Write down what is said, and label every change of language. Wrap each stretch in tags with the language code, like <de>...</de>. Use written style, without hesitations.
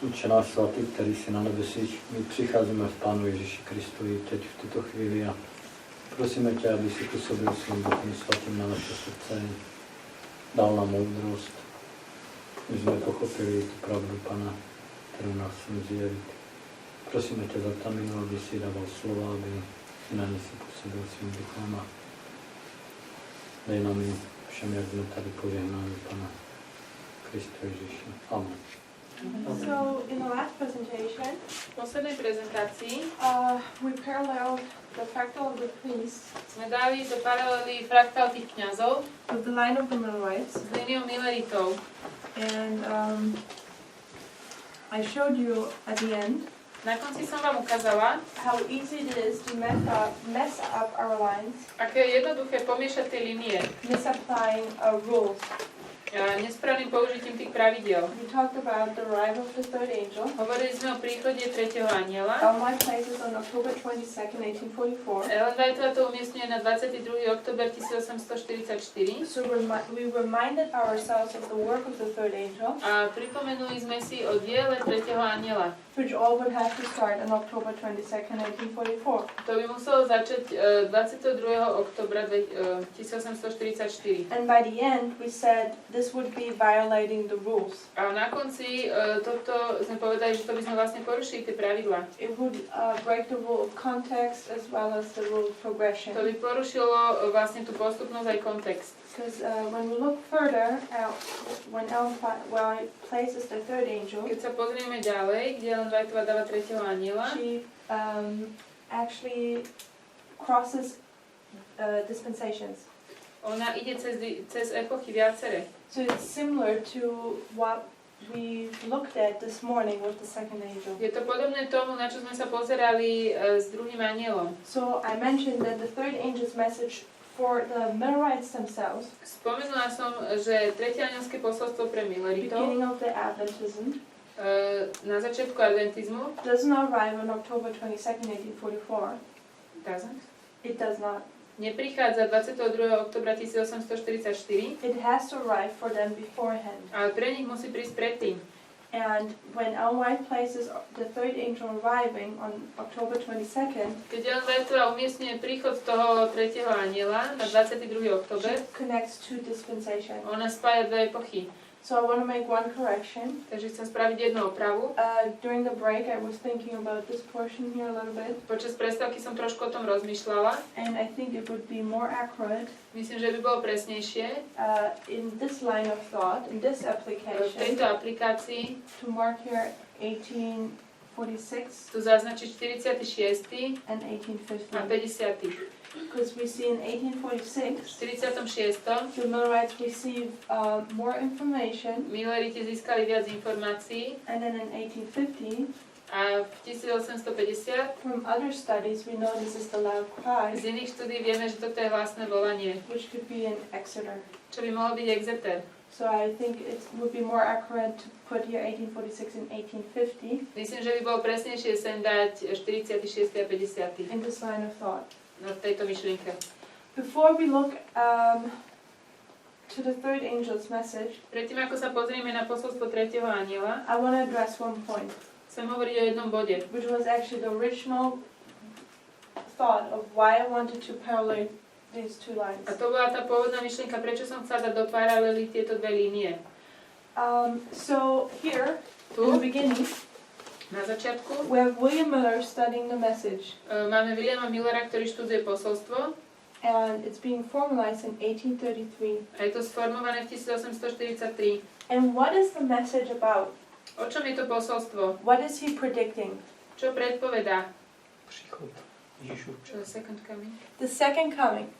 <cs>Otče náš svatý, který si na nebesích, my přicházíme v Pánu Ježíši Kristovi teď v tuto chvíli a prosíme tě, aby si působil svým Duchem svatým na naše srdce, dal nám moudrost, my jsme pochopili tu pravdu Pana, kterou nás chceme zjevit. Prosíme tě za Taminu, aby si dával slova, aby si na ně si působil svým Duchem a dej nám jim všem, jak jsme tady požehnáni Pana Krista Ježíši. Amen.</cs> <en>So in the last presentation,</en> <sk>V poslednej prezentácii</sk> <en>we paralleled the fractal of the priests</en> <sk>sme dali do paralely fraktál tých kňazov</sk> <en>with the line of the Millerites,</en> <sk>s líniou Milleritov.</sk> <en>and I showed you at the end</en> <sk>Na konci som vám ukázala,</sk> <en>how easy it is to mess up our lines,</en> <sk>aké je jednoduché pomiešať tie línie</sk> <en>misapplying rules.</en> <sk>nesprávnym použitím tých pravidiel.</sk> <en>We talked about the arrival of the third angel.</en> <sk>Hovorili sme o príchode tretieho anjela.</sk> <en>My places on October 22nd, 1844.</en> <sk>Ellen Whiteová to umiestňuje na 22. október 1844.</sk> <en>So we reminded ourselves of the work of the third angel,</en> <sk>A pripomenuli sme si o diele tretieho anjela.</sk> <en>which all would have to start on October 22nd, 1844.</en> <sk>To by muselo začať 22. októbra 1844.</sk> <en>And by the end, we said this would be violating the rules.</en> <sk>A na konci toto sme povedali, že to by sme vlastne porušili tie pravidlá.</sk> <en>It would break the rule of context as well as the rule of progression.</en> <sk>To by porušilo vlastne tú postupnosť aj kontext.</sk> <en>Because when we look further, when Ellen White places the third angel,</en> <sk>Keď sa pozrieme ďalej, kde Ellen Whiteová dáva tretieho anjela,</sk> <en>she actually crosses dispensations.</en> <sk>ona ide cez epochy viacere.</sk> <en>So it's similar to what we looked at this morning with the second angel.</en> <sk>Je to podobné tomu, na čo sme sa pozerali s druhým anjelom.</sk> <en>So I mentioned that the third angel's message for the Millerites themselves,</en> <sk>Spomenula som, že tretie anjelské posolstvo pre Milleritov</sk> <en>beginning of the Adventism,</en> <sk>na začiatku adventizmu</sk> <en>does not arrive on October 22nd, 1844. It does not.</en> <sk>Neprichádza 22. oktobra 1844,</sk> <en>It has to arrive for them beforehand.</en> <sk>ale pre nich musí prísť predtým.</sk> <en>And when Ellen White places the third angel arriving on October 22nd,</en> <sk>Keď Ellen Whiteová umiestňuje príchod toho tretieho anjela na 22. október,</sk> <en>she connects two dispensations.</en> <sk>ona spája dve epochy.</sk> <en>So I want to make one correction.</en> <sk>Takže chcem spraviť jednu opravu.</sk> <en>During the break, I was thinking about this portion here a little bit,</en> <sk>Počas prestávky som trošku o tom rozmýšľala.</sk> <en>and I think it would be more accurate</en> <sk>Myslím, že by bolo presnejšie</sk> <en>in this line of thought, in this</en> <sk>v</sk> <en>application,</en> <sk>tejto aplikácii</sk> <en>to mark here 1846</en> <sk>tu zaznačiť 46.</sk> <en>and</en> <sk>a</sk> <en>1850.</en> <sk>50.</sk> <en>Because we see in 1846,</en> <sk>V 46.</sk> <en>the Millerites receive more information,</en> <sk>Milleriti získali viac informácií</sk> <en>and then in 1850,</en> <sk>a v 1850</sk> <en>from other studies, we know this is the loud cry,</en> <sk>z iných štúdí vieme, že toto je hlasné volanie,</sk> <en>which could be an Exeter.</en> <sk>čo by mohol byť Exeter.</sk> <en>So I think it would be more accurate to put here 1846 and 1850</en> <sk>Myslím, že by bolo presnejšie sem dať 46. a 50.</sk> <en>in this line of thought.</en> <sk>v tejto myšlienke.</sk> <en>Before we look to the third angel's message,</en> <sk>Predtým, ako sa pozrieme na posolstvo tretieho anjela,</sk> <en>I want to address one point,</en> <sk>chcem hovoriť o jednom bode.</sk> <en>which was actually the original thought of why I wanted to parallel these two lines.</en> <sk>A to bola tá pôvodná myšlienka, prečo som chcela dať do paralely tieto dve línie.</sk> <en>So here, in the beginning,</en> <sk>na začiatku,</sk> <en>we have William Miller studying the message,</en> <sk>máme Williama Millera, ktorý študuje posolstvo</sk> <en>and it's being formalized in 1833.</en> <sk>a je to sformované v 1843.</sk> <en>And what is the message about?</en> <sk>O čom je to posolstvo?</sk> <en>What is he predicting?</en> <sk>Čo predpovedá?</sk> <cs>Příchod Ježíšu.</cs> <sk>Čo je</sk> <en>second coming? The second coming.</en>